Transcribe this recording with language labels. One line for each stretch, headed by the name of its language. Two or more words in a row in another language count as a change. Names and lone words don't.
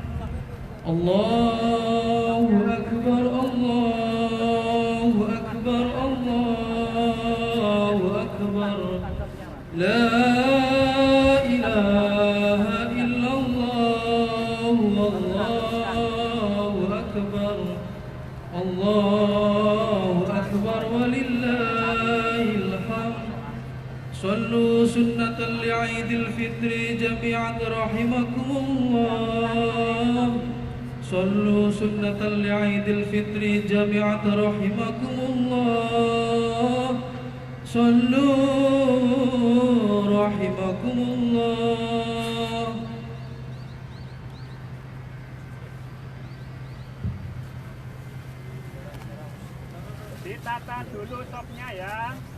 Arabic: الله أكبر، الله أكبر، الله أكبر. لا إله إلا الله، الله أكبر. الله أكبر ولله الحمد. صلوا سنة لعيد الفطر جميعا رحمكم الله. صلوا سنة لعيد الفطر جميعا رحمكم الله. صلوا رحمكم الله.
Indonesian: Ditata dulu topnya ya.